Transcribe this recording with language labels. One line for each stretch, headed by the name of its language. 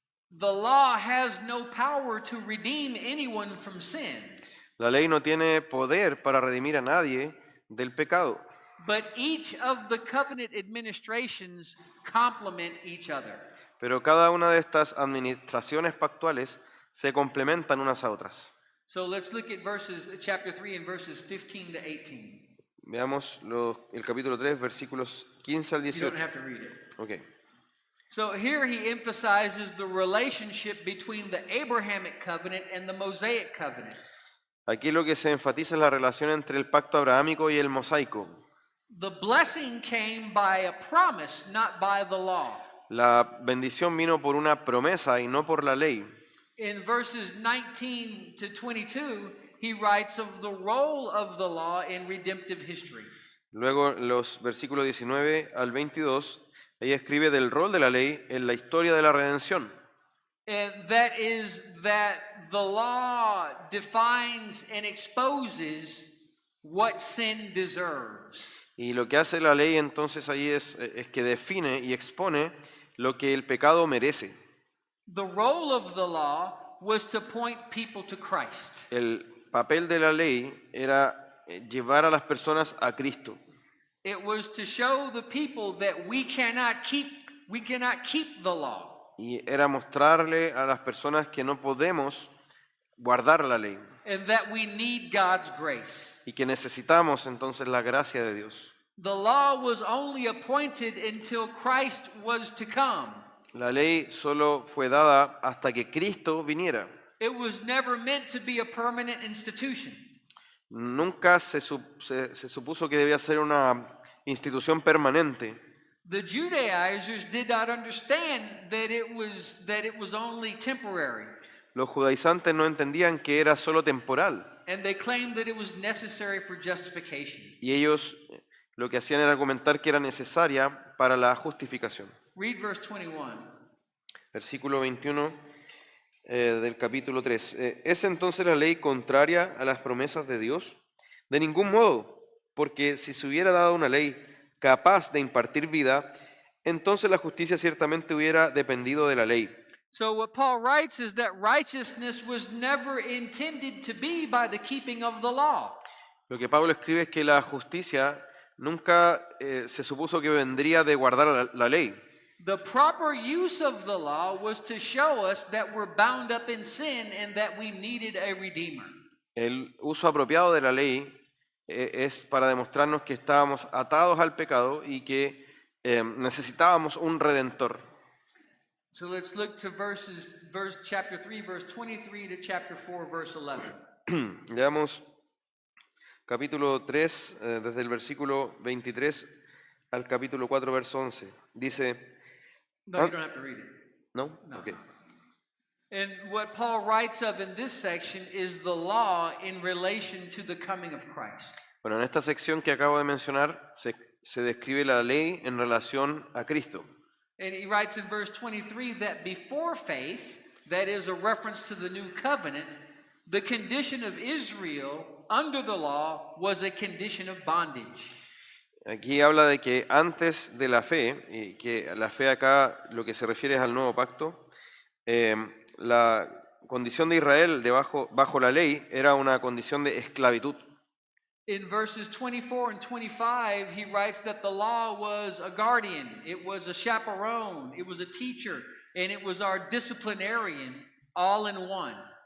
English: The law has no power to redeem anyone from sin.
Spanish: La ley no tiene poder para redimir a nadie del pecado.
English: But each of the covenant administrations complement each other.
Spanish: Pero cada una de estas administraciones pactuales se complementan unas a otras.
English: So let's look at chapter 3 and verses 15 to 18.
Spanish: Veamos el capítulo 3, versículos 15 al
English: You don't
Spanish: 18.
English: have to read it. Okay. So here he emphasizes the relationship between the Abrahamic covenant and the Mosaic covenant.
Spanish: Aquí lo que se enfatiza es la relación entre el pacto abrahámico y el mosaico.
English: The blessing came by a promise, not by the law.
Spanish: La bendición vino por una promesa y no por la ley.
English: In verses 19 to 22, he writes of the role of the law in redemptive history.
Spanish: Luego, los versículos 19 al 22, ella escribe del rol de la ley en la historia de la redención.
English: And that is that the law defines and exposes what sin deserves.
Spanish: Y lo que hace la ley entonces ahí es que define y expone lo que el pecado merece.
English: The role of the law was to point people to Christ.
Spanish: El papel de la ley era llevar a las personas a Cristo.
English: It was to show the people that we cannot keep the law.
Spanish: Y era mostrarle a las personas que no podemos guardar la ley
English: And that we need God's grace.
Spanish: y que necesitamos entonces la gracia de Dios.
English: The law was only appointed until Christ was to come.
Spanish: La ley solo fue dada hasta que Cristo viniera.
English: It was never meant to be a permanent institution.
Spanish: Nunca se supuso que debía ser una institución permanente.
English: The Judaizers did not understand that it was only temporary.
Spanish: Los judaizantes no entendían que era solo temporal.
English: And they claimed that it was necessary for justification.
Spanish: Y ellos lo que hacían era argumentar que era necesaria para la justificación.
English: Read verse 21.
Spanish: Versículo 21 del capítulo 3. ¿Es entonces la ley contraria a las promesas de Dios? De ningún modo, porque si se hubiera dado una ley capaz de impartir vida, entonces la justicia ciertamente hubiera dependido de la ley.
English: So what Paul writes is that righteousness was never intended to be by the keeping of the law.
Spanish: Lo que Pablo escribe es que la justicia nunca se supuso que vendría de guardar la ley.
English: The proper use of the law was to show us that we're bound up in sin and that we needed a redeemer.
Spanish: El uso apropiado de la ley es para demostrarnos que estábamos atados al pecado y que necesitábamos un redentor.
English: So let's look to chapter 3, verse 23 to chapter 4, verse 11.
Spanish: Leamos capítulo 3, desde el versículo 23 al capítulo 4, verso 11. Dice,
English: No, you don't have to read it.
Spanish: ¿no?
English: No. Ok. And what Paul writes of in this section is the law in relation to the coming of Christ.
Spanish: Bueno, en esta sección que acabo de mencionar se describe la ley en relación a Cristo.
English: And he writes in verse 23 that before faith, that is a reference to the new covenant, the condition of Israel under the law was a condition of bondage.
Spanish: Aquí habla de que antes de la fe, y que la fe acá lo que se refiere es al nuevo pacto, la condición de Israel bajo la ley era una condición de esclavitud.
English: In verses 24 and 25, he writes that the law was a guardian, it was a chaperone, it was a teacher, and it was our disciplinarian all in one.